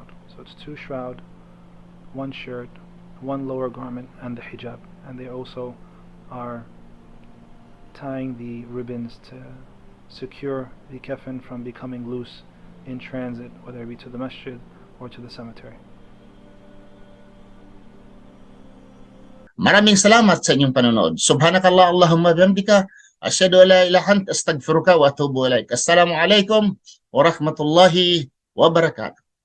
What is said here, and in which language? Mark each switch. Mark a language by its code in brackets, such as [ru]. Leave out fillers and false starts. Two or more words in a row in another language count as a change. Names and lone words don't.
[en] So it's 2 shroud, 1 shirt, 1 lower garment, and the hijab. And they also are tying the ribbons to secure the kafan from becoming loose in transit, whether it be to the masjid or to the cemetery. [tl] Maraming salamat sa inyong panonood. [ar] سبحانك الله اللهم بحمدك أشهد أن لا إله إلا أنت أستغفرك وأتوب إليك. السلام عليكم ورحمة الله وبركاته.